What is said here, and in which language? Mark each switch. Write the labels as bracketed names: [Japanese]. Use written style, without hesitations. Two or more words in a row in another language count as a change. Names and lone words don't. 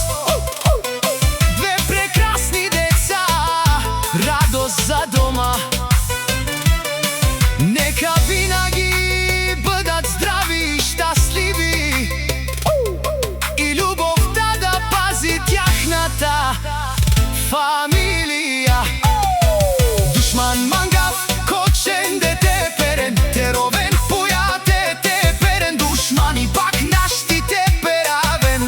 [Bulgarian] Две прекрасни деца, радост за дома. Нека винаги бъдат здрави и щастливи, и любовта да пази тяхната фамилия. [Romany] Душман мангав, кочен дете перен, теровен пояте те перен, душмани пак нашти те перавен.